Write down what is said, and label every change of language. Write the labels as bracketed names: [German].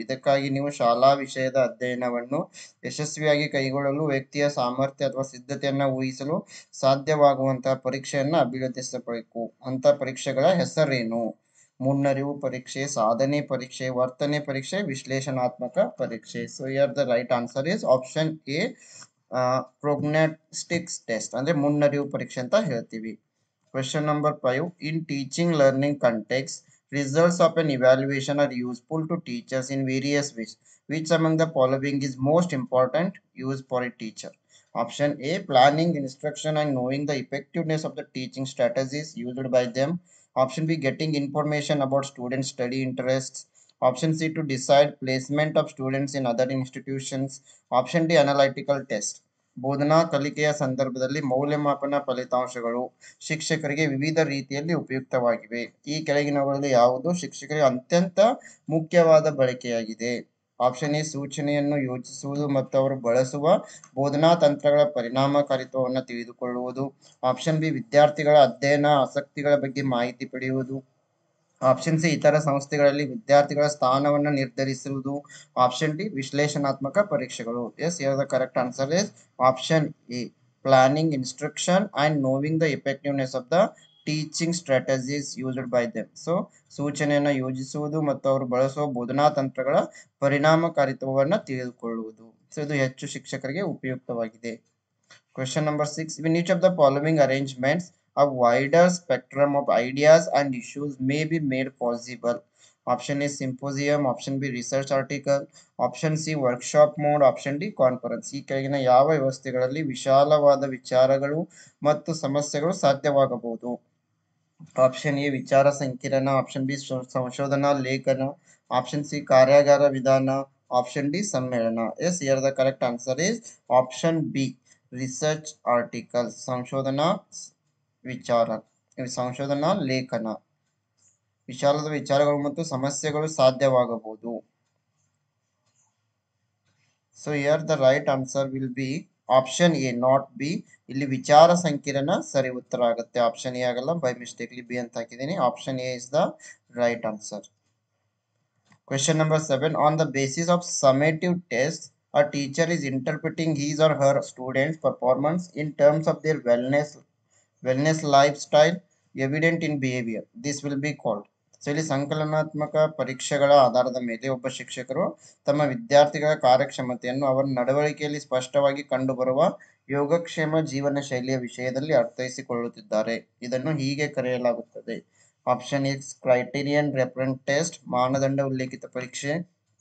[Kannada] ಇದಕ್ಕಾಗಿ ನೀವು ಶಾಲಾ ವಿಷಯದ ಅಧ್ಯಯನವನ್ನು ಯಶಸ್ವಿಯಾಗಿ ಕೈಗೊಳ್ಳಲು ವ್ಯಕ್ತಿಯ ಸಾಮರ್ಥ್ಯ ಅಥವಾ ಸಿದ್ಧತೆಯನ್ನು ಊಹಿಸಲು ಸಾಧ್ಯವಾಗುವಂತಹ ಪರೀಕ್ಷೆಯನ್ನು ಅಭಿವೃದ್ಧಿಸಬೇಕು. ಅಂತ ಪರೀಕ್ಷೆಗಳ ಹೆಸರೇನು? ಮುನ್ನರಿವು ಪರೀಕ್ಷೆ, ಸಾಧನೆ ಪರೀಕ್ಷೆ, ವರ್ತನೆ ಪರೀಕ್ಷೆ, ವಿಶ್ಲೇಷಣಾತ್ಮಕ ಪರೀಕ್ಷೆ. [English] so here the right answer is option A, prognostics test [Kannada] ಅಂದ್ರೆ ಮುನ್ನರಿವು ಪರೀಕ್ಷೆ ಅಂತ ಹೇಳ್ತೀವಿ. [English] Question number 5, in teaching learning context results of an evaluation are useful to teachers in various ways. Which among the following is most important use for a teacher? Option A, planning instruction and knowing the effectiveness of the teaching strategies used by them. Option B, getting information about students' study interests. Option C, to decide placement of students in other institutions. Option D, analytical test. [Kannada] ಬೋಧನಾ ಕಲಿಕೆಯ ಸಂದರ್ಭದಲ್ಲಿ ಮೌಲ್ಯಮಾಪನ ಫಲಿತಾಂಶಗಳು ಶಿಕ್ಷಕರಿಗೆ ವಿವಿಧ ರೀತಿಯಲ್ಲಿ ಉಪಯುಕ್ತವಾಗಿವೆ. ಈ ಕೆಳಗಿನವುಗಳಲ್ಲಿ ಯಾವುದು ಶಿಕ್ಷಕರಿಗೆ ಅತ್ಯಂತ ಮುಖ್ಯವಾದ ಬಳಕೆಯಾಗಿದೆ? ಆಪ್ಷನ್ ಎ, ಸೂಚನೆಯನ್ನು ಯೋಚಿಸುವುದು ಮತ್ತು ಅವರು ಬಳಸುವ ಬೋಧನಾ ತಂತ್ರಗಳ ಪರಿಣಾಮಕಾರಿತ್ವವನ್ನು ತಿಳಿದುಕೊಳ್ಳುವುದು. ಆಪ್ಷನ್ ಬಿ, ವಿದ್ಯಾರ್ಥಿಗಳ ಅಧ್ಯಯನ ಆಸಕ್ತಿಗಳ ಬಗ್ಗೆ ಮಾಹಿತಿ ಪಡೆಯುವುದು. ಆಪ್ಷನ್ ಸಿ, ಇತರ ಸಂಸ್ಥೆಗಳಲ್ಲಿ ವಿದ್ಯಾರ್ಥಿಗಳ ಸ್ಥಾನವನ್ನು ನಿರ್ಧರಿಸುವುದು. [English] option D, [Kannada] ವಿಶ್ಲೇಷಣಾತ್ಮಕ ಪರೀಕ್ಷೆಗಳು. [English] Yes, here the correct answer is option A, planning instruction and knowing the effectiveness of the teaching strategies used by them. [Kannada] So ಸೂಚನೆಯನ್ನು ಯೋಜಿಸುವುದು ಮತ್ತು ಅವರು ಬಳಸುವ ಬೋಧನಾ ತಂತ್ರಗಳ ಪರಿಣಾಮಕಾರಿತ್ವವನ್ನು ತಿಳಿದುಕೊಳ್ಳುವುದು. ಸೊ ಇದು ಹೆಚ್ಚು ಶಿಕ್ಷಕರಿಗೆ ಉಪಯುಕ್ತವಾಗಿದೆ. [English] Question number 6, in each of the following arrangements a wider spectrum of ideas and issues may be made possible. Option A, symposium. Option B, research article. Option C, workshop mode. Option D, conference. [Kannada] ಈ ಕೆಳಗಿನ ಯಾವ ವ್ಯವಸ್ಥೆಗಳಲ್ಲಿ ವಿಶಾಲವಾದ ವಿಚಾರಗಳು ಮತ್ತು ಸಮಸ್ಯೆಗಳು ಸಾಧ್ಯವಾಗಬಹುದು? Option A, ವಿಚಾರ ಸಂಕಿರಣ. ಆಪ್ಷನ್ ಬಿ, ಸಂಶೋಧನಾ ಲೇಖನ. ಆಪ್ಷನ್ ಸಿ, ಕಾರ್ಯಾಗಾರ ವಿಧಾನ. ಆಪ್ಷನ್ ಡಿ, ಸಮ್ಮೇಳನ. [English] Yes, here the correct answer is option B, research article. [Kannada] ಸಂಶೋಧನಾ ವಿಚಾರ, ಸಂಶೋಧನಾ ಲೇಖನ. ವಿಶಾಲದ ವಿಚಾರಗಳು ಮತ್ತು ಸಮಸ್ಯೆಗಳು ಸಾಧ್ಯವಾಗಬಹುದು. [English] So here the right answer will be option A, not B. [Kannada] ಇಲ್ಲಿ ವಿಚಾರ ಸಂಕಿರಣ ಸರಿ ಉತ್ತರ ಆಗುತ್ತೆ. ಆಪ್ಷನ್ ಎ ಆಗಲ್ಲ, [English] by mistakenly [Kannada] ಬಿ ಅಂತ ಹಾಕಿದ್ದೀನಿ. [English] Option A is the right answer. Question number 7, on the basis of summative tests a teacher is interpreting his or her students performance in terms of their wellness lifestyle evident in behavior. This will be called. [Kannada] So ಇಲ್ಲಿ ಸಂಕಲನಾತ್ಮಕ ಪರೀಕ್ಷೆಗಳ ಆಧಾರದ ಮೇಲೆ ಒಬ್ಬ ಶಿಕ್ಷಕರು ತಮ್ಮ ವಿದ್ಯಾರ್ಥಿಗಳ ಕಾರ್ಯಕ್ಷಮತೆಯನ್ನು ಅವರ ನಡವಳಿಕೆಯಲ್ಲಿ ಸ್ಪಷ್ಟವಾಗಿ ಕಂಡುಬರುವ ಯೋಗಕ್ಷೇಮ ಜೀವನ ಶೈಲಿಯ ವಿಷಯದಲ್ಲಿ ಅರ್ಥೈಸಿಕೊಳ್ಳುತ್ತಿದ್ದಾರೆ. ಇದನ್ನು ಹೀಗೆ ಕರೆಯಲಾಗುತ್ತದೆ. [English] option X, criterion reference test, [Kannada] ಮಾನದಂಡ ಉಲ್ಲೇಖಿತ ಪರೀಕ್ಷೆ.